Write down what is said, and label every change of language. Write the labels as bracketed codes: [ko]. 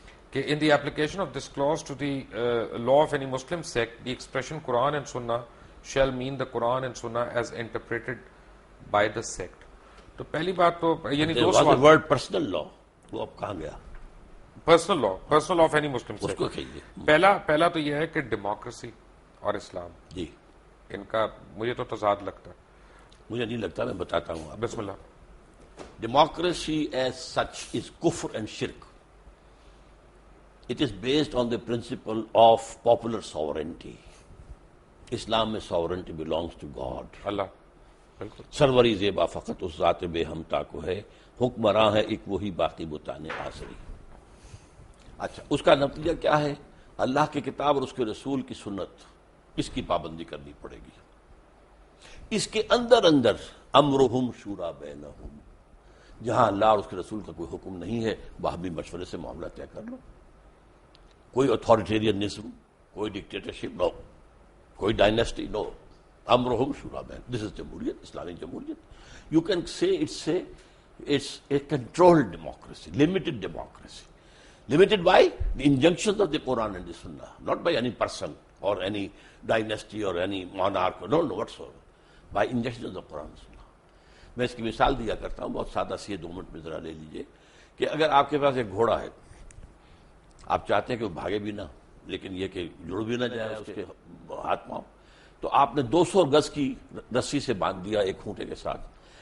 [en] کہ in the application of this clause to the law of any Muslim sect, the expression Quran and Sunnah shall mean the Quran and Sunnah as interpreted by the sect۔ [ur] تو پہلی بات تو یعنی دو سوال، word personal لا وہ اب کہاں گیا؟ Personal law, personal law of any Muslim اس کو سیکٹ۔ کہیے۔ پہلا تو یہ ہے کہ ڈیموکریسی اور اسلام، جی ان کا مجھے تو تضاد لگتا ہے۔ مجھے نہیں لگتا، میں بتاتا ہوں آپ۔ بسم اللہ۔ [en] Democracy as such is kufr and shirk. It is based on the principle of popular sovereignty. Islam [ur] میں [en] sovereignty belongs to God. [ur] اللہ بالکل سروری زیبا فقط اس ذات بے ہمتا کو ہے، حکمراں ہے ایک وہی باقی بتانے آسری۔ اچھا، اس کا نتیجہ کیا ہے؟ اللہ کی کتاب اور اس کے رسول کی سنت، اس کی پابندی کرنی پڑے گی۔ اس کے اندر [ar] امرہم شورا بینہم، [ur] جہاں اللہ اور اس کے رسول کا کوئی حکم نہیں ہے وہاں بھی مشورے سے معاملہ طے کر لو. کوئی اتھارٹیرینزم، کوئی ڈکٹیٹرشپ نو، کوئی ڈائنیسٹی نو. امرہم شورا بین. [en] this is [ur] جمہوریت، اسلامک جمہوریت. [en] You can say it's a controlled democracy, limited democracy. Limited by the injunctions of the Quran and the Sunnah, not by any person or any dynasty or any monarch, no whatsoever. By injunctions of the Quran and Sunnah. [ur] میں اس کی مثال دیا کرتا ہوں بہت سادہ سی ہے، 2 minute میں ذرا لے لیجئے کہ اگر آپ کے پاس ایک گھوڑا ہے، آپ چاہتے ہیں کہ وہ بھاگے بھی نہ لیکن یہ کہ جڑ بھی نہ جائے اس کے ہاتھ پاؤں، تو آپ نے 200 گز کی رسی سے باندھ دیا ایک کھونٹے کے ساتھ.